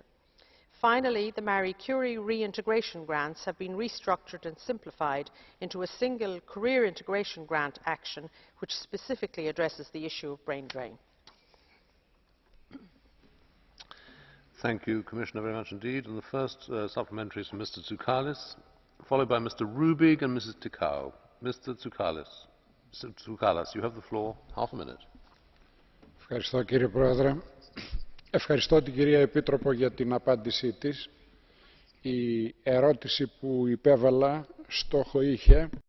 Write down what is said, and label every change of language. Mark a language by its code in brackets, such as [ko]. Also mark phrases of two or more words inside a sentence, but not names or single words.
[en] Finally, the Marie Curie reintegration grants have been restructured and simplified into a single career integration grant action which specifically addresses the issue of brain drain. Thank you, Commissioner, very much indeed. And the first supplementary is from Mr. Tsoukalis, followed by Mr. Rubig and Mrs. Ticau. Mr. Tsoukalis, you have the floor. Half a minute. [el] Ευχαριστώ, κύριε Πρόεδρε. Ευχαριστώ την κυρία Επίτροπο για την απάντησή της. Η ερώτηση που υπέβαλα στόχο είχε